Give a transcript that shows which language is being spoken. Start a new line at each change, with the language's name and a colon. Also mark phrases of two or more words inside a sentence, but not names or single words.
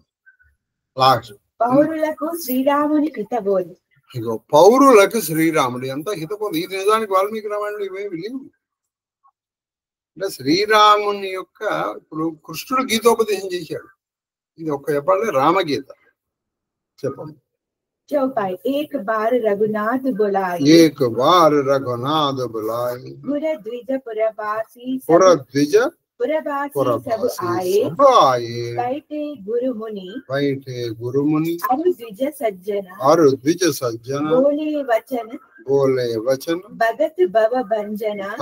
Telugu: పౌరులకు శ్రీరాముని హితబోధి. ఇగో పౌరులకు శ్రీరాముడు ఎంత హితబోధి. ఇది నిజానికి వాల్మీకి రామాయణంలో ఇవేమి లేవు. అంటే శ్రీరాముని యొక్క ఇప్పుడు కృష్ణుడు గీతోపదేశం చేశాడు. ఇది ఒక్క చెప్పాలి రామగీత. చెప్పండి.
Awadhi: चौपाई एक बार रघुनाथ बुलाए गुर द्विज पुरबासी सब आए बैठे गुरु मुनि अरु द्विज सज्जन बोले वचन भगत भव भंजन